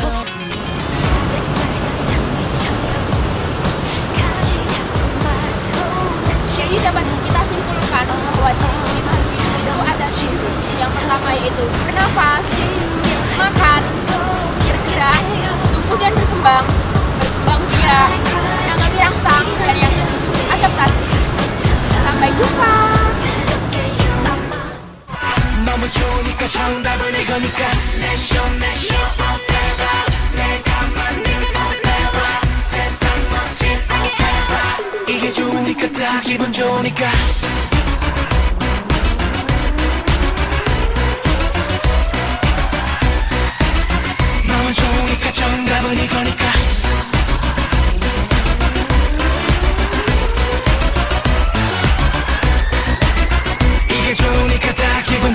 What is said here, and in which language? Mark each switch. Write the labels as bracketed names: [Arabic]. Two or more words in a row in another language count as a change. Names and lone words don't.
[Indonesian] Jadi dapat kita simpulkan bahwa ciri-ciri makhluk hidup itu ada yang pertama yaitu bernafas, makan, bergerak, tumbuh dan berkembang biak, menanggapi rangsang, dan yang kedua adaptasi. Sampai jumpa. [Korean] 너무 좋으니까 정답은 이거니까 내쇼 forever 내가 만든 forever 세상 멋진 forever 이게 좋으니까 다 기분 좋으니까 너무 좋으니까 정답은 이거니까 이게 좋으니까 다 기분